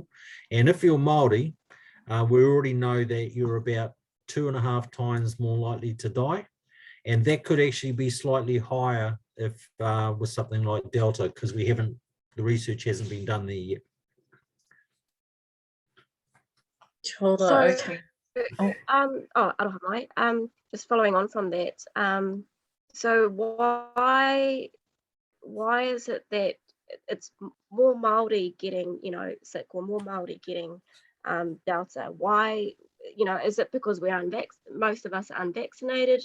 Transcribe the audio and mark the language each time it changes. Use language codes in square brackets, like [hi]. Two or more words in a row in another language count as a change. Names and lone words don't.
[en] And if you're Māori, we already know that you're about 2.5 times more likely to die. And that could actually be slightly higher if with something like Delta, because the research hasn't been done there yet. So, Okay. [mi] aroha mai. [en] Just following on from that. So why is it that it's more Māori getting, sick, or more Māori getting Delta? Why, is it because we're most of us are unvaccinated?